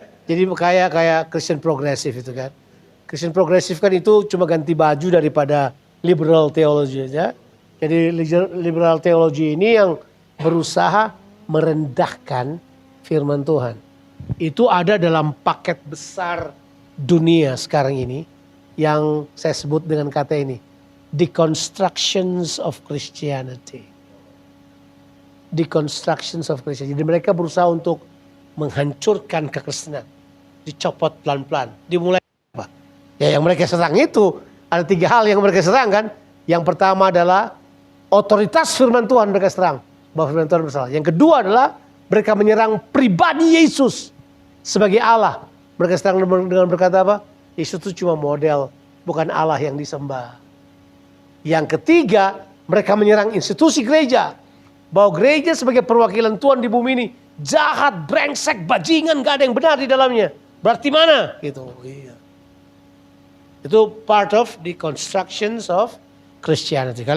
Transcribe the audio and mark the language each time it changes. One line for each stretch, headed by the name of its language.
Indonesian: Jadi kayak Christian progresif itu kan. Christian progresif kan itu cuma ganti baju daripada liberal theology aja. Jadi liberal theology ini yang berusaha merendahkan firman Tuhan. Itu ada dalam paket besar dunia sekarang ini yang saya sebut dengan kata ini.
English: Deconstructions of Christianity. Deconstructions of Christianity.
Indonesian: Jadi mereka berusaha untuk menghancurkan kekristenan. Dicopot pelan-pelan. Dimulai apa? Ya yang mereka serang itu. Ada 3 hal yang mereka serang kan. Yang pertama adalah otoritas firman Tuhan mereka serang. Bahwa firman Tuhan bersalah. Yang kedua adalah mereka menyerang pribadi Yesus sebagai Allah. Mereka serang dengan berkata apa? Yesus itu cuma model. Bukan Allah yang disembah. Yang ketiga, mereka menyerang institusi gereja. Bahwa gereja sebagai perwakilan Tuhan di bumi ini jahat, brengsek, bajingan, gak ada yang benar di dalamnya. Berarti mana? Gitu. Iya. Itu
English: part of the constructions of Christianity.